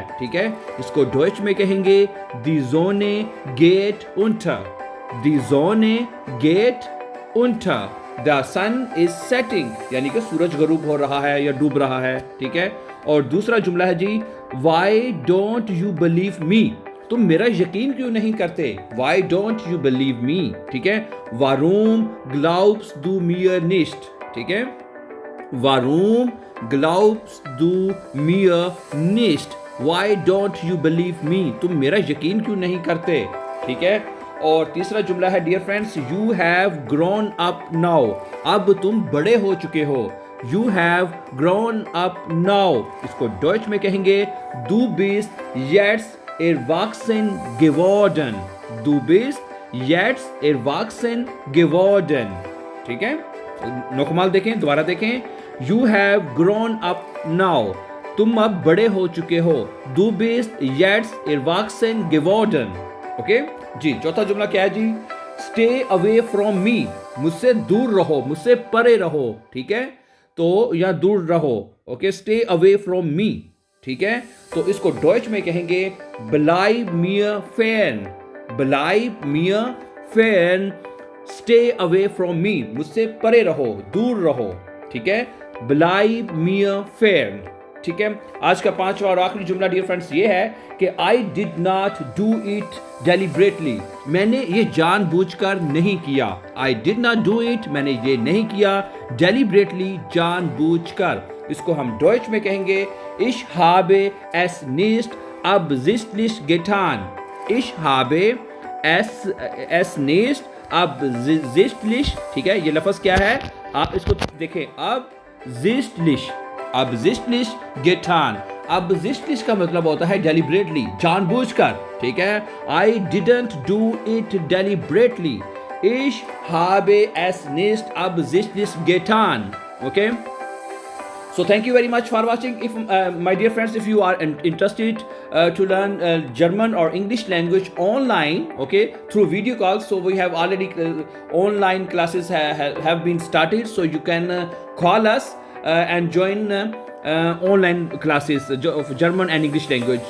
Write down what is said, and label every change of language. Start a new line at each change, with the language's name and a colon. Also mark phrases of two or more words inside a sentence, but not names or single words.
Hindi: ठीक है, इसको डॉइच में कहेंगे
German: die Sonne geht unter, die Sonne geht unter,
English: the sun is setting
Hindi: यानी कि सूरज गरूब हो रहा है या डूब रहा है। ठीक है, और दूसरा जुमला है जी
English: why don't you believe me,
Hindi: तुम मेरा यकीन क्यों नहीं करते।
English: Why don't you believe me?
Hindi: ठीक है,
German: Warum glaubst du mir nicht?
Hindi: ठीक है,
German: Warum glaubst du mir nicht?
English: Why don't you believe me?
Hindi: तुम मेरा यकीन क्यों नहीं करते। ठीक है, और तीसरा जुमला है
English: dear friends you have grown up now,
Hindi: अब तुम बड़े हो चुके हो।
English: You have grown up now,
Hindi: इसको डॉइच में कहेंगे
German: Du bist jetzt erwachsen geworden, du bist jetzt erwachsen geworden।
Hindi: ठीक है, नोकमाल देखें, दोबारा देखें,
English: you have grown up now,
Hindi: तुम अब बड़े हो चुके हो।
German: du bist jetzt erwachsen geworden।
Hindi: ओके जी, चौथा जुमला क्या है जी,
English: stay away from me,
Hindi: मुझसे दूर रहो, मुझसे परे रहो। ठीक है, तो या दूर रहो। ओके,
English: stay away from me।
Hindi: ठीक है, तो इसको डॉइच में कहेंगे
German: bleib mir fern, bleib mir fern,
English: stay away from me,
Hindi: मुझसे परे रहो, दूर रहो। ठीक है,
German: bleib mir fern।
Hindi: ठीक है, आज का पांचवा और आखिरी जुमला
English: dear friends
Hindi: ये है कि
English: I did not do it deliberately,
Hindi: मैंने ये जानबूझकर नहीं किया।
English: I did not do it,
Hindi: मैंने ये नहीं किया। deliberately, जानबूझकर, इसको हम डॉइच में कहेंगे
German: Ich habe es nicht absichtlich
Hindi: getan, ich habe es nicht absichtlich। ठीक है, ये लफ्ज़ क्या है, आप इसको देखें,
German: absichtlich, absichtlich getan, absichtlich
Hindi: का मतलब होता है deliberately, जानबूझकर। ठीक है,
English: I didn't do it deliberately,
German: ich habe es nicht absichtlich getan।
English: Okay, so thank you very much for watching. If my dear friends, if you are interested to learn German or English language online, okay, through video calls, so we have already online classes have been started, so you can call us and join online classes of German and English language.